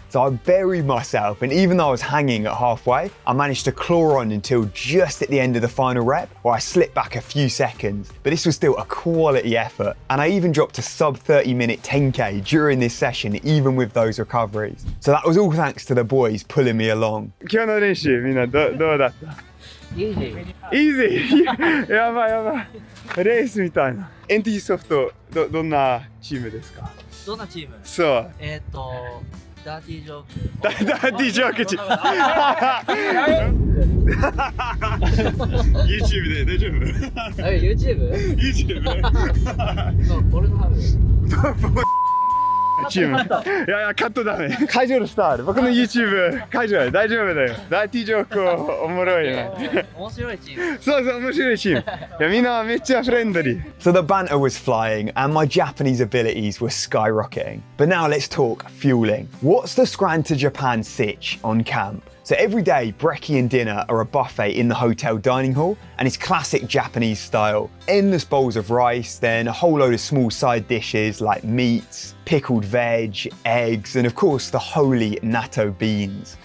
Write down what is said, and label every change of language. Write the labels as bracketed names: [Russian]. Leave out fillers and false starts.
[English] So I buried myself, and even though I was hanging at halfway, I managed to claw on until just at the end of the final rep, where I slipped back a few seconds. But this was still a quality effort, and I even dropped a sub 30-minute 10K during this session, even with those recoveries. So that was all thanks to the boys pulling me along. [Japanese] 今日の練習みんなどうだった？ [English] Easy. Easy! [Japanese] やばいやばい。レースみたいな。 NT ソフトどんなチームですか？どんなチーム？そう。ダーティージョーク。ダーティージョークチーム。 YouTube で大丈夫？ YouTube？ YouTube？ポルノハブ。チーム。いやカットダメ。会場のスタール。僕の YouTube 会場で大丈夫だよ。ダーティージョークおもろいね。面白いチーム。そう面白いチーム。いやみんなめっちゃフレンドリー。 [English] So the banter was flying and my Japanese abilities were skyrocketing. But now let's talk fueling. What's the rantojapan sitch on camp? So every day, brekkie and dinner are a buffet in the hotel dining hall, and it's classic Japanese style. Endless bowls of rice, then a whole load of small side dishes like meats, pickled veg, eggs, and of course the holy natto beans.